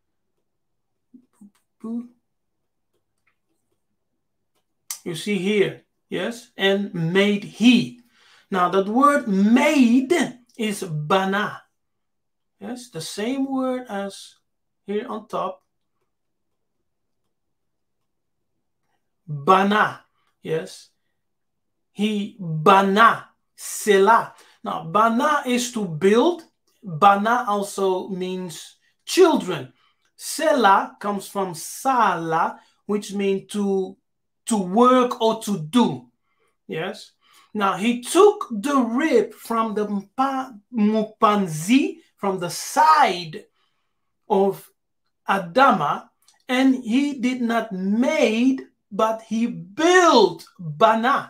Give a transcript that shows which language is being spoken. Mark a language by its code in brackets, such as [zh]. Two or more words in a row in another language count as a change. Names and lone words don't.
[en] You see here, yes, and made he. Now that word made is bana. Yes, the same word as here on top. Bana, yes. He bana, sela. Now bana is to build. Bana also means children. Sela comes from sala, which means to work or to do. Yes. Now he took the rib from the mupanzi, from the side of Adama, and he did not made, but he built bana.